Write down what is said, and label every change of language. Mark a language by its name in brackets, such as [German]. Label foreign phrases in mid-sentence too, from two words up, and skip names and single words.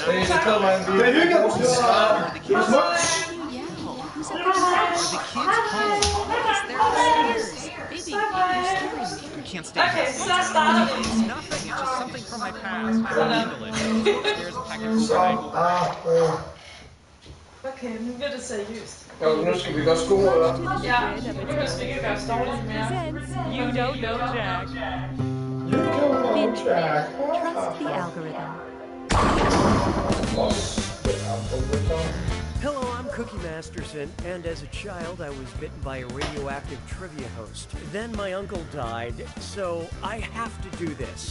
[Danish] Det glæder mig. Det er hygge. Det er smuts. [English] Are the kids home? Because they're upstairs. Baby, you're scaring me. You can't stay Okay, here. [Danish] så starter vi. [English] It's nothing. It's just something from my past. I don't handle it. Upstairs and pack it overnight. [Danish] Okay, nu bliver det seriøst. Jo, nu skal vi godt skue, eller? Ja, nu behøver vi ikke gøre dårligt mere. [English] You don't know Jack. Binge Pipe. Trust the algorithm. Hello, I'm Cookie Masterson, and as a child I was bitten by a radioactive trivia host. Then my uncle died, so I have to do this.